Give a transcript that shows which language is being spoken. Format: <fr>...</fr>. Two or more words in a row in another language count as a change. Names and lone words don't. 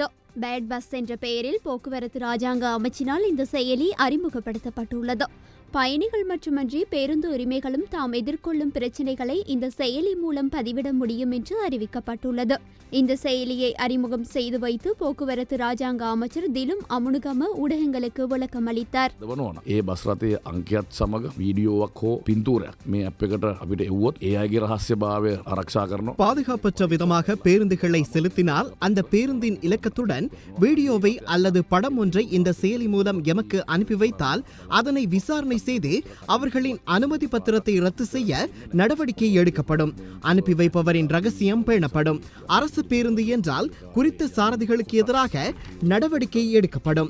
<ta>பேட் பஸ் என்ற பெயரில் போக்குவரத்து ராஜாங்க அமைச்சினால் இந்த செயலி அறிமுகப்படுத்தப்பட்டுள்ளது. பயணிகள் மட்டுமன்றி பேருந்து உரிமைகளும் தாம் எதிர்கொள்ளும் பிரச்சினைகளை இந்த செயலி மூலம் பதிவிட முடியும் என்று அறிவிக்கப்பட்டுள்ளது. இந்த செயலியை அறிமுகம் செய்து வைத்து போக்குவரத்து ராஜாங்க அமைச்சர் திலும் அமுனுகம ஊடகங்களுக்கு விளக்கம் அளித்தார்.</ta> <si>ඒ බස් රථයේ අංකයත් සමග වීඩියෝවක් හෝ පින්තූරයක් මේ ඇප් එකට අපිට එව්වොත් ඒ අයගේ රහස්‍යභාවය ආරක්ෂා කරනවා.</si> <ta>பாதுகாப்பற்ற விதமாக பேருந்துகளை செலுத்தினால் அந்த பேருந்தின் இலக்கத்துடன் வீடியோவை அல்லது படம் ஒன்றை இந்த செயலி மூலம் எமக்கு அனுப்பி வைத்தால் அதனை விசாரணை செய்து அவர்களின் அனுமதி பத்திரத்தை ரத்து செய்ய நடவடிக்கை எடுக்கப்படும். அனுப்பி வைப்பவரின் ரகசியம் பேணப்படும். அரசு பேருந்து என்றால் குறித்த சாரதிகளுக்கு எதிராக நடவடிக்கை எடுக்கப்படும்.</ta>